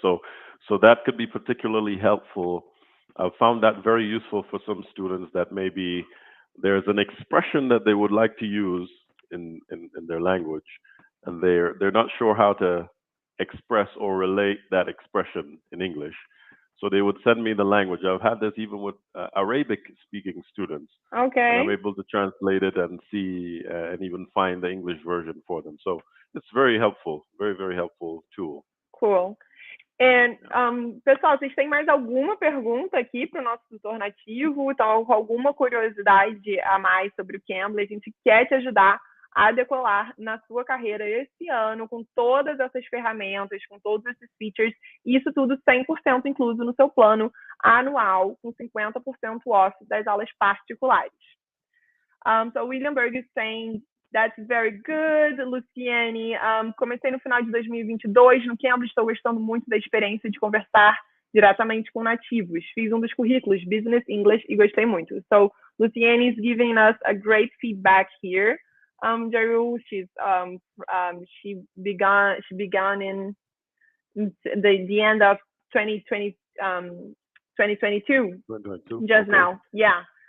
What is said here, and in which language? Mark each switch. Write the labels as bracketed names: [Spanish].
[English] So that could be particularly helpful. I've found that very useful for some students that maybe there's an expression that they would like to use in their language, and they're not sure how to express or relate that expression in English. So they would send me the language. I've had this even with Arabic-speaking students. Okay. And I'm able to translate it and see and even find the English version for them. So it's very helpful, very, very helpful tool. Cool. [Portuguese] And, pessoal, vocês têm mais alguma pergunta aqui para o nosso tutor nativo? Então, com alguma curiosidade a mais sobre o Cambly, a gente quer te ajudar a decolar na sua carreira esse ano, com todas essas ferramentas, com todos esses features, e isso tudo 100% incluso no seu plano anual, com 50% off das aulas particulares. [English] So William Berg is saying, that's very good. [Portuguese] Luciane, comecei no final de 2022 no Cambly, estou gostando muito da experiência de conversar diretamente com nativos. Fiz dos currículos, Business English, e gostei muito. [English] So Luciane is giving us a great feedback here. Jehu, she began the end of 2020, 2022, 2022. just Okay. now. Yeah,